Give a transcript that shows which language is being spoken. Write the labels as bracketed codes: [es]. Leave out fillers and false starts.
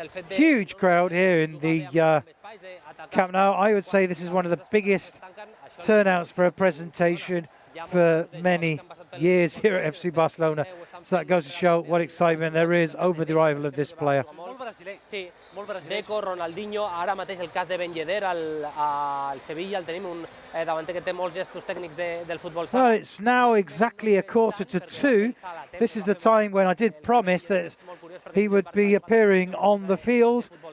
[en] Huge crowd here in the Camp Nou. I would say this is one of the biggest turnouts for a presentation for many years here at FC Barcelona. So that goes to show what excitement there is over the arrival of this player. [ca] Sí, Deco, Ronaldinho, ara mateix el cas de Ben Yedder al Sevilla, el tenim un davanter que té molts gestos tècnics del futbol sala. [en] Well, it's now exactly 1:45. This is the time when I did promise that he would be appearing on the field.